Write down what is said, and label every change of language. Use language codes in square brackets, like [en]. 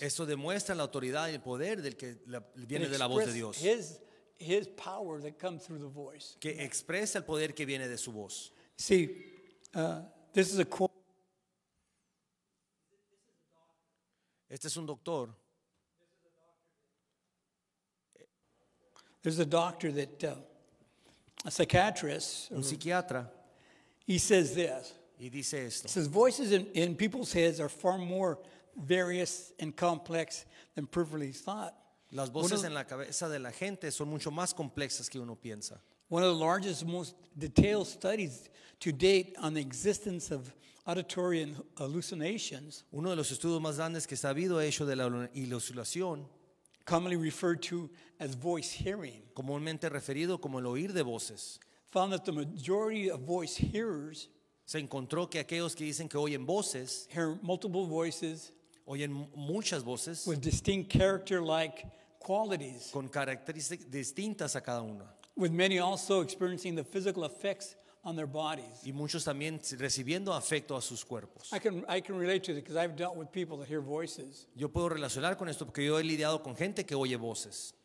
[es] Eso demuestra la autoridad y el poder del que viene [en] It [es] de la voz de [en] expressed [es] Dios, [en] his power that comes through the voice. [es] que expresa el poder que viene de su voz. [en] See, this is a quote. [es] Este es un doctor. [en] There's a doctor that, a psychiatrist, [es] Un psiquiatra, [en] he says this. [es] y dice [en] He [es] esto. [en] says, voices in people's heads are far more various and complex than previously thought. [es] Las voces en la cabeza de la gente son mucho más complexas que uno piensa. [en] One of the largest, most detailed studies to date on the existence of auditory and hallucinations, [es] Uno de los estudios más grandes que se ha habido hecho de la ilusión, [en] commonly referred to as voice hearing, [es] comúnmente referido como el oír de voces, [en] found that the majority of voice hearers [es] se encontró que aquellos que dicen que oyen voces, [en] hear multiple voices [es] oyen muchas voces [en] with distinct character-like qualities, [es] con características distintas a cada una. [en] with many also experiencing the physical effects on their bodies. [es] Y muchos también recibiendo afecto a sus cuerpos. [en] I can relate to it because I've dealt with people that hear voices. [es] Yo puedo relacionar con esto porque yo he lidiado con gente que oye voces.